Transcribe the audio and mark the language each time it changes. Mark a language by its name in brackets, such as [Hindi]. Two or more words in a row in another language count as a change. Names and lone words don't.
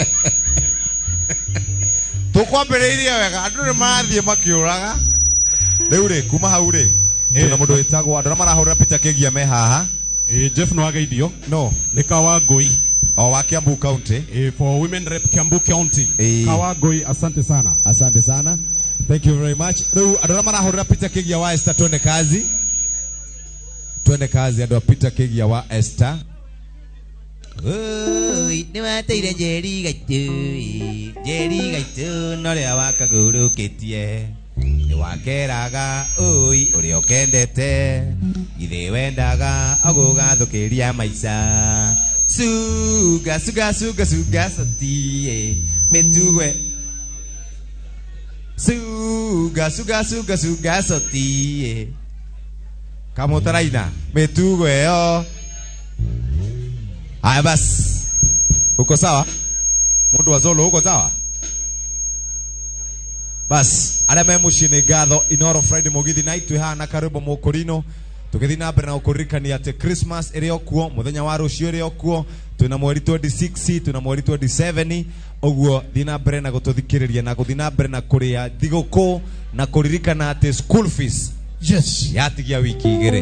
[Kikuyu] Tũkwambĩrĩria wega andũ nĩ marathiĩ makiũraga. Rĩu rĩ kuma hau rĩ tuna mũndũ wĩtagwo andũ marahũrĩra Peter Kĩgia me haha. Jeff no ageithio no nĩ Kawangũi wa Kiambu County [English] for women rep Kiambu County. [Kikuyu] Kawangũi, [Swahili] asante sana. [English] Thank you very much. [Kikuyu] Rĩu andũ marahũrĩra Peter Kĩgia wa Esther [Swahili] twende kazi [Kikuyu] andũ Peter Kĩgia wa Esther. Oi nĩ wateire Njeri gaitũ norĩa wakagũrũkĩtie nĩ wakeraga oi ũrĩa ũkendete githĩ wendaga ũgũgathũkĩria maica suga sotie mĩtugwe suga sotie kamutaraina mĩtugwe ĩyo. [Swahili] Haya basi, uko sawa? Mundu wa Zolo uko sawa? [Kikuyu] Bas, arĩa me mũciĩ nĩ ngatho Inoro Friday Mugithi night twĩhana karibu mũkũrino tũgĩthiĩ na mbere na gũkũririkania atĩ Christmas ĩrĩ okuo mũthenya wa rũciũ ĩrĩ okuo twĩna mweri 26 twĩna mweri 27 ũguo thiĩ na mbere na gũtũthikĩrĩria na gũthiĩ na mbere na kũrĩa thigũkũ na kũririkana atĩ [English] school fees [Kikuyu] yatigia wiki igĩrĩ.